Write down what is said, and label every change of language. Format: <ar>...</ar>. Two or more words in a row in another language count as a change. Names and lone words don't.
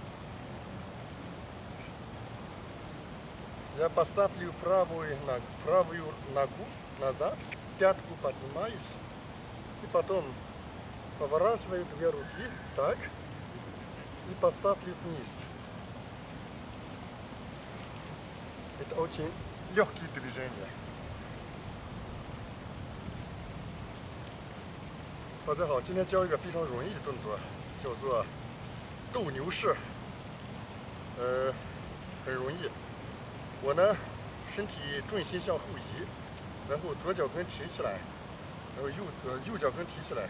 <ru>Я поставлю правую ногу назад, пятку поднимаюсь и потом поворачиваю две руки так. И поставлю вниз. Это очень легкие движения.</ru> <zh>大家好，今天教一个非常容易的动作，叫做斗牛士。很容易。我呢，身体重心向后移，然后左脚跟提起来，然后右脚跟提起来。</zh>